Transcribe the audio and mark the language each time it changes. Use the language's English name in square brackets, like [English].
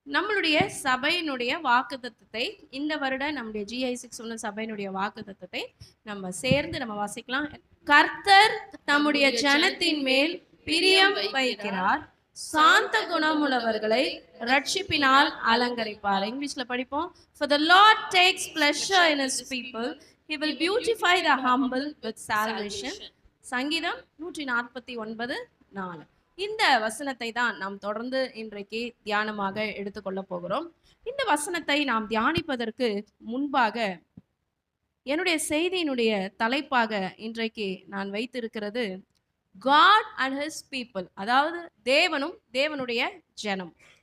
[Tamil] நம்மளுடைய சபையினுடைய வாக்குத்தத்தத்தை இந்த வருடம் நம்முடைய GI6 சொன்ன சபையினுடைய வாக்குத்தத்தத்தை நம்ம சேர்ந்து நம்ம வாசிக்கலாம். கர்த்தர் நம்முடைய ஜனத்தின் மேல் பிரியம் வைக்கிறார், சாந்த குணமுள்ளவர்களை ரட்சிப்பினால் அலங்கரிப்பார். இங்கிலீஷ்ல படிப்போம். [English] For the Lord takes pleasure in his people, he will beautify the humble with salvation. [Tamil] சங்கீதம் 149:4. இந்த வசனத்தை தான் நாம் தொடர்ந்து இன்றைக்கு தியானமாக எடுத்துக்கொள்ள போகிறோம். இந்த வசனத்தை நாம் தியானிப்பதற்கு முன்பாக என்னுடைய செய்தியினுடைய தலைப்பாக இன்றைக்கு நான் வைத்திருக்கிறது [English] God and his people, [Tamil] அதாவது தேவனும் தேவனுடைய ஜனம்.